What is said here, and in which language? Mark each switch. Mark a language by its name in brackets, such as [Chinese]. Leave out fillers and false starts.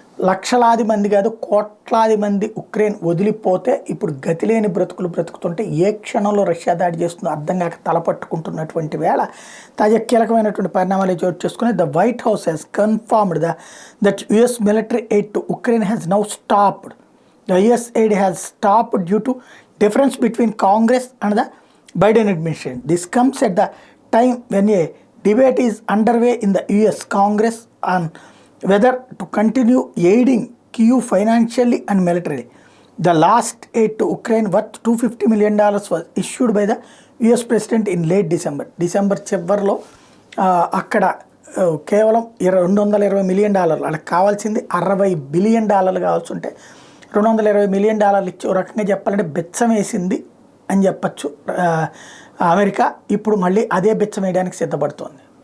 [Telugu] లక్షలాది మంది కాదు, కోట్లాది మంది ఉక్రెయిన్ వదిలిపోతే ఇప్పుడు గతిలేని బ్రతుకులు బ్రతుకుతుంటే ఏ క్షణంలో రష్యా దాడి చేస్తుందో అర్థం కాక తలపట్టుకుంటున్నటువంటి వేళ తాజా కీలకమైనటువంటి పరిణామాలు చోటు చేసుకుని [English] The White House has confirmed that US military aid to Ukraine has now stopped. The US aid has stopped due to difference between Congress and the Biden administration. This comes at the time when a debate is underway in the US Congress on whether to continue aiding Kyiv financially and militarily. The last aid to Ukraine worth $250 million was issued by the US president in late December. [Telugu] December చివరిలో అక్కడ కేవలం $220 million, వాళ్ళకి కావాల్సింది $60 billion కావాల్సి ఉంటే $220 million ఇచ్చి ఓ రకంగా చెప్పాలంటే బెచ్చం వేసింది అని చెప్పచ్చు అమెరికా. ఇప్పుడు మళ్ళీ అదే బెచ్చం వేయడానికి సిద్ధపడుతోంది.